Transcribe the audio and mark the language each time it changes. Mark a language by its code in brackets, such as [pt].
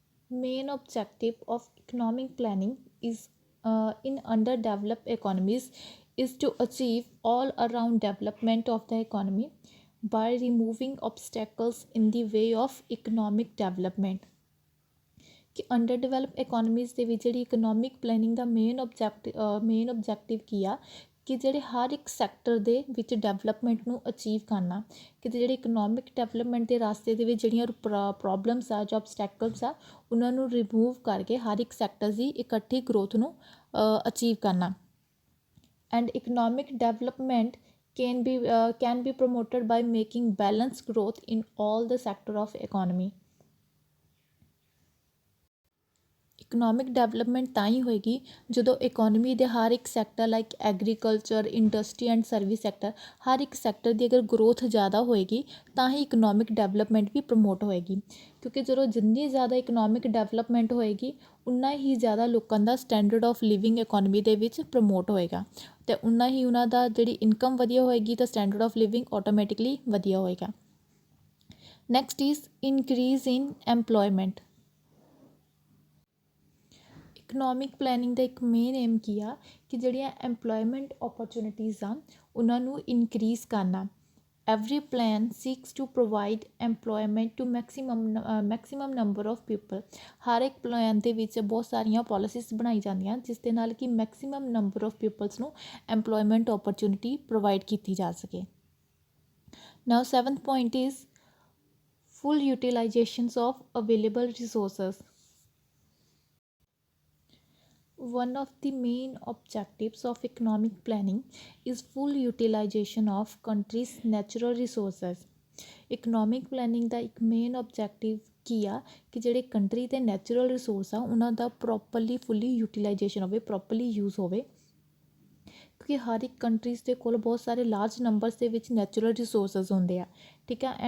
[en] Main objective of economic planning is in underdeveloped economies is to achieve all around development of the economy by removing obstacles in the way of economic development। [pa] ਕਿ under develop ਇਕੋਨਮੀਜ਼ ਦੇ ਵਿੱਚ ਜਿਹੜੀ economic planning ਦਾ main objective ਕੀ ਆ ਕਿ ਜਿਹੜੇ ਹਰ ਇੱਕ sector ਦੇ ਵਿੱਚ ਡਿਵੈਲਪਮੈਂਟ ਨੂੰ ਅਚੀਵ ਕਰਨਾ, ਕਿ ਜਿਹੜੇ ਇਕਨੋਮਿਕ ਡਿਵੈਲਪਮੈਂਟ ਦੇ ਰਾਸਤੇ ਦੇ ਵਿੱਚ ਜਿਹੜੀਆਂ ਪ੍ਰੋਬਲਮਸ ਆ ਜਾਂ obstacles ਆ ਉਹਨਾਂ ਨੂੰ ਰਿਮੂਵ ਕਰਕੇ ਹਰ ਇੱਕ ਸੈਕਟਰ ਦੀ ਇਕੱਠੀ ਗਰੋਥ ਨੂੰ ਅਚੀਵ ਕਰਨਾ। [en] And economic development can be promoted by making balanced growth in all the sector of economy। [pa] Economic development ਤਾਂ ਹੀ ਹੋਏਗੀ ਜਦੋਂ ਇਕੋਨਮੀ ਦੇ ਹਰ ਇੱਕ sector like agriculture, industry and service sector, ਹਰ ਇੱਕ ਸੈਕਟਰ ਦੀ ਅਗਰ ਗਰੋਥ ਜ਼ਿਆਦਾ ਹੋਏਗੀ ਤਾਂ ਹੀ ਇਕਨੋਮਿਕ ਡਿਵੈਲਪਮੈਂਟ ਵੀ ਪ੍ਰਮੋਟ ਹੋਏਗੀ। ਕਿਉਂਕਿ ਜਦੋਂ ਜਿੰਨੀ ਜ਼ਿਆਦਾ ਇਕਨੋਮਿਕ ਡਿਵੈਲਪਮੈਂਟ ਹੋਏਗੀ ਉਨਾ ਹੀ ਜ਼ਿਆਦਾ ਲੋਕਾਂ ਦਾ ਸਟੈਂਡਰਡ ਆਫ ਲਿਵਿੰਗ ਇਕੋਨਮੀ ਦੇ ਵਿੱਚ ਪ੍ਰਮੋਟ ਹੋਏਗਾ ਅਤੇ ਉਨਾ ਹੀ ਉਹਨਾਂ ਦਾ ਜਿਹੜੀ ਇਨਕਮ ਵਧੀਆ ਹੋਏਗੀ ਤਾਂ ਸਟੈਂਡਰਡ ਆਫ ਲਿਵਿੰਗ ਆਟੋਮੈਟਿਕਲੀ ਵਧੀਆ ਹੋਏਗਾ। [en] Next is increase in employment. [pa] Economic planning ਦਾ ਇੱਕ ਮੇਨ ਏਮ ਕੀ ਆ ਕਿ ਜਿਹੜੀਆਂ ਐਮਪਲੋਇਮੈਂਟ ਓਪਰਚੁਨਿਟੀਜ਼ ਆ ਉਹਨਾਂ ਨੂੰ ਇਨਕਰੀਜ਼ ਕਰਨਾ [en] Every plan seeks to provide employment to maximum number of people। [pa] ਹਰ ਇੱਕ ਪਲਾਨ ਦੇ ਵਿੱਚ ਬਹੁਤ ਸਾਰੀਆਂ ਪੋਲਿਸੀਜ਼ ਬਣਾਈ ਜਾਂਦੀਆਂ ਜਿਸ ਦੇ ਨਾਲ ਕਿ ਮੈਕਸੀਮਮ ਨੰਬਰ ਆਫ ਪੀਪਲਸ ਨੂੰ ਐਮਪਲੋਇਮੈਂਟ ਓਪਰਚੁਨਿਟੀ ਪ੍ਰੋਵਾਈਡ ਕੀਤੀ ਜਾ ਸਕੇ। [en] Now 7th point is full utilizations of available resources। One of the main objectives of economic planning is full utilization of country's natural resources। [pa] Economic planning ਦਾ ਇੱਕ main objective ਕੀ ਆ ਕਿ ਜਿਹੜੇ country ਦੇ natural resource ਆ ਉਹਨਾਂ ਦਾ ਪ੍ਰੋਪਰਲੀ ਫੁੱਲੀ utilisation ਹੋਵੇ, properly use ਹੋਵੇ, ਕਿਉਂਕਿ ਹਰ ਇੱਕ ਕੰਟਰੀਜ਼ ਦੇ ਕੋਲ ਬਹੁਤ ਸਾਰੇ ਲਾਰਜ ਨੰਬਰਸ ਦੇ ਵਿੱਚ ਨੈਚੁਰਲ ਰਿਸੋਰਸਿਸ ਹੁੰਦੇ ਆ, ਠੀਕ ਆ।